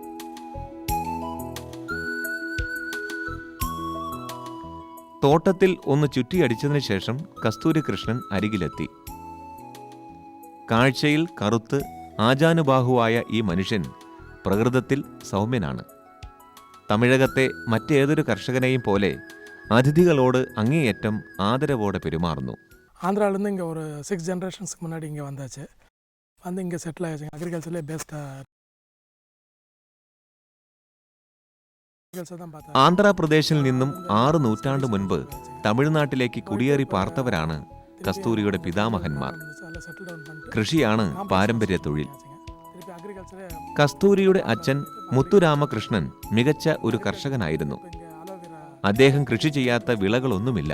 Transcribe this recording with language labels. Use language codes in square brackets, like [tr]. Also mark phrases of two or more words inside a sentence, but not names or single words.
[ml] തോട്ടത്തിൽ ഒന്ന് ചുറ്റിയടിച്ചതിനു ശേഷം കസ്തൂരികൃഷ്ണൻ അരികിലെത്തി. കാഴ്ചയിൽ കറുത്ത് ആജാനുബാഹുവായ ഈ മനുഷ്യൻ പ്രകൃതത്തിൽ സൗമ്യനാണ്. തമിഴകത്തെ മറ്റേതൊരു കർഷകനെയും പോലെ അതിഥികളോട് അങ്ങേയറ്റം ആദരവോടെ പെരുമാറുന്നു. [ta] ஆந்திராவிலேருந்து இங்கே ஒரு 6 ஜென்ரேஷன்ஸ்க்கு முன்னாடி இங்கே வந்தாச்சு. வந்து இங்கே செட்டில் ஆகிடுச்சுங்க. அக்ரிகல்ச்சர்லேயே பெஸ்ட்டாக தான் பார்த்தா. [ml] ആന്ധ്രാപ്രദേശിൽ നിന്നും 6 നൂറ്റാണ്ട് മുൻപ് തമിഴ്നാട്ടിലേക്ക് കുടിയേറി പാർത്തവരാണ് കസ്തൂരിയുടെ പിതാമഹന്മാർ. കൃഷിയാണ് പാരമ്പര്യ തൊഴിൽ. കസ്തൂരിയുടെ അച്ഛൻ മുത്തുരാമകൃഷ്ണൻ മികച്ച ഒരു കർഷകനായിരുന്നു. അദ്ദേഹം കൃഷി ചെയ്യാത്ത വിളകളൊന്നുമില്ല.